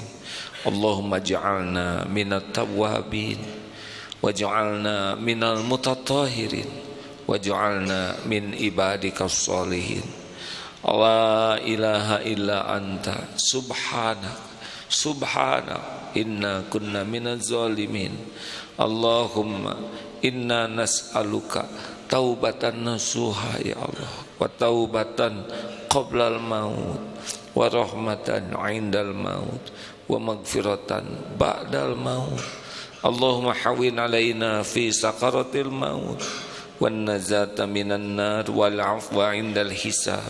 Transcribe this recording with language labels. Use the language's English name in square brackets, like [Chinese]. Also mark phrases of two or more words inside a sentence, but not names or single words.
[Arabic] اللهم اجعلنا من التوابين واجعلنا من المتطهرين واجعلنا من عبادك الصالحين. لا إله إلا أنت سبحانك إنا كنا من الظالمين. اللهم إنا نسألك توبة نصوحا يا الله وتوبة قبل الموت ورحمة عند الموت ومغفرة بعد الموت. اللهم هون علينا في سكرات الموت والنجاة من النار والعفو عند الحساب.